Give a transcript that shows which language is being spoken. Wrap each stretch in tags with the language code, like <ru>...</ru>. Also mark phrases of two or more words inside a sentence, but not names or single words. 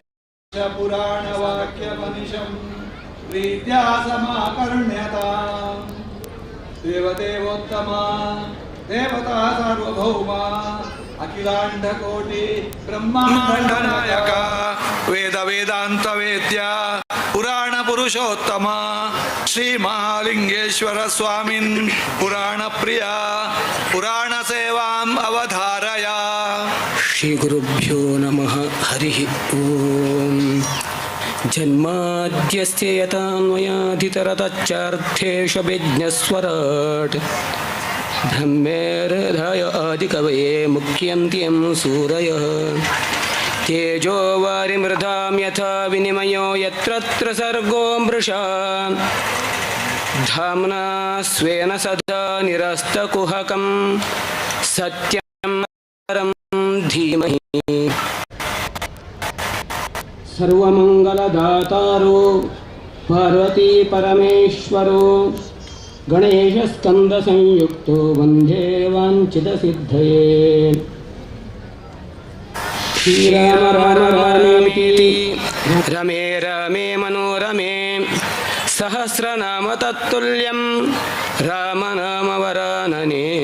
<sa>ಪುರಾಣವಾಕ್ಯಮನಿಶಂ ಪ್ರೀತ್ಯಾ ಸಮಾಕರ್ಣ್ಯತಾಂ ದೇವದೇವೋತ್ತಮ ದೇವತಾ ಸಾರ್ವಭೌಮ ಅಖಿಲಾಂಡ ಕೋಟಿ ಬ್ರಹ್ಮಾಂಡ ನಾಯಕ ವೇದ ವೇದಾಂತ ವೇದ್ಯ ಪುರಾಣ ಪುರುಷೋತ್ತಮ ಶ್ರೀ ಮಹಾಲಿಂಗೇಶ್ವರ ಸ್ವಾಮಿನ್ ಪುರಾಣ ಪ್ರಿಯ ಪುರಾಣ ಸೇವಾಂ ಅವಧಾರಯ. ಶ್ರೀ ಗುರುಭ್ಯೋ ನಮಃ. ಹರಿ ಓಂ. ಜನ್ಮಾದ್ಯಸ್ಯ ಯಥಾನ್ವಯಾಧಿತರತಚ್ಚಾರ್ಥೇಷು ವಿಜ್ಞಸ್ವರಾಟ್ ಬ್ರಹ್ಮೇರ್ಹೃದಯ ಆದಿಕವಯೇ ಮುಖ್ಯಂತ್ಯಂ ಸೂರಯಃ ತೇಜೋ ವಾರಿಮೃಧಾಂ ಯಥಾ ವಿನಿಮಯೋ ಯತ್ರ ಸರ್ಗೋ ಮೃಷಾ ಧಾಮ್ನಾ ಸ್ವೇನ ಸದಾ ನಿರಸ್ತಕುಹಕಂ ಸತ್ಯಂ ಪರಂ ಧೀಮಹಿ. ಸರ್ವಮಂಗಲದಾತಾರೋ ಪಾರ್ವತಿ ಪರಮೇಶ್ವರೋ ಗಣೇಶ ಸ್ಕಂದ ಸಂಯುಕ್ತೋ ವಂದೇ ವಾಂಛಿತ ಸಿದ್ಧಯೇ. ಶ್ರೀರಾಮ ರಾಮ ರಾಮೇತಿ ರಮೇ ರಮೇ ಮನೋರಮೇ ಸಹಸ್ರನಾಮ ತತ್ತುಲ್ಯಂ ರಾಮನಾಮ ವರಾನನೇ.</sa>